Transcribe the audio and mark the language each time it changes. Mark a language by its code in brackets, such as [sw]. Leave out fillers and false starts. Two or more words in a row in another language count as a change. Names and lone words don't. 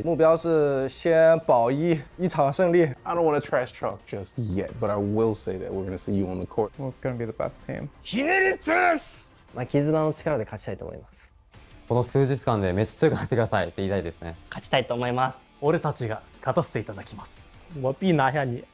[zh] 目标是先保一场胜利。 [en] I don't want to trash talk just yet, but I will say that we're going to see you on the court. We're going to be the best team. [ja] ひねり潰す。絆の力で勝ちたいと思います。この数日間でめっちゃ強くなってくださいって言いたいですね。勝ちたいと思います。俺たちが勝たせていただきます。 [zh] 我必拿下你。